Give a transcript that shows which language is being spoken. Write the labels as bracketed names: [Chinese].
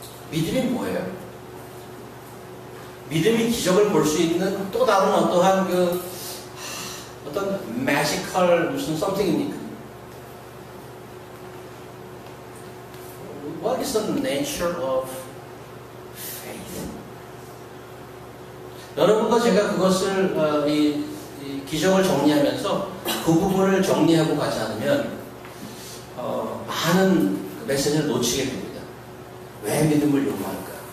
[Korean] 믿음이 뭐예요? 믿음이 기적을 볼 수 있는 또 다른 어떠한 어떤 매지컬 무슨 something입니까? [English] What is the nature of faith? [Korean] 여러분과 제가 그것을 이 기적을 정리하면서 그 부분을 정리하고 가지 않으면 많은 메시지를 놓치게 됩니다. 왜 믿음을 요구할까?